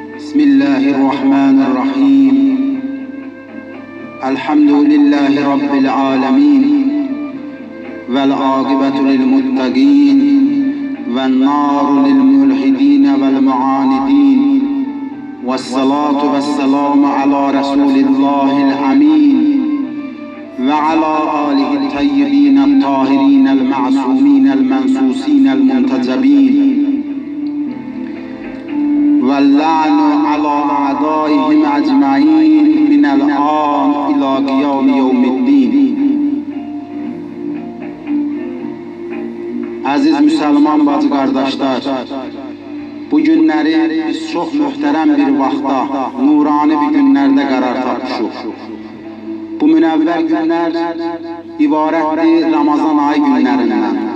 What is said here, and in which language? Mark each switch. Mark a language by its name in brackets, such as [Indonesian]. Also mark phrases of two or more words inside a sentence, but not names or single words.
[Arabic] بسم الله الرحمن الرحيم الحمد لله رب العالمين والعاقبة للمتقين والنار للملحدين والمعاندين والصلاة والسلام على رسول الله الأمين وعلى آله الطيبين الطاهرين المعصومين المنصوصين المنتجبين واللعن على أعدائهم أجمعين من الآن إلى قيام يوم الدين. [Azerbaijani] Aziz Müslüman bacı kardeşler, bu günləri biz çox möhtərəm bir vaxtda, nurani bir günlərdə qərar tapmışıq. Bu münəvvər günlər ibarətdir Ramazan ayı günlərindən.